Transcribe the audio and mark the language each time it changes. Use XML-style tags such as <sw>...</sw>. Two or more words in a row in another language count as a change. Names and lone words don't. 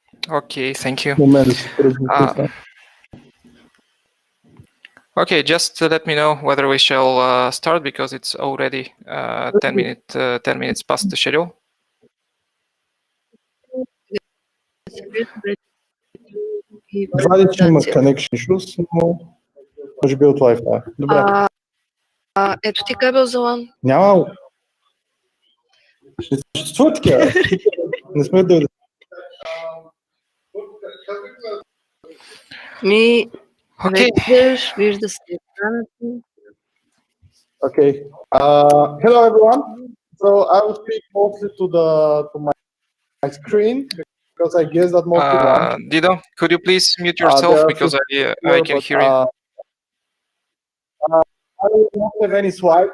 <en>Okay, thank you.</en> <bg>Момент, да</bg> <en>Okay, just let me know whether we shall start, because it's already 10 minutes past the schedule.</en> <bg>Едва ли, че има</bg> <en>connection issues,</en> <bg>но може би от Wi-Fi. Добре. Ето ти кабел за LAN. Няма. Ще съществува такива. Не сме дойде. Вижда се екраната.</bg> <en>Okay. Hello everyone. So I will speak mostly to my screen because I guess that most people want. Dido, could you please mute yourself, because I can hear you. I don't have any slides.</en>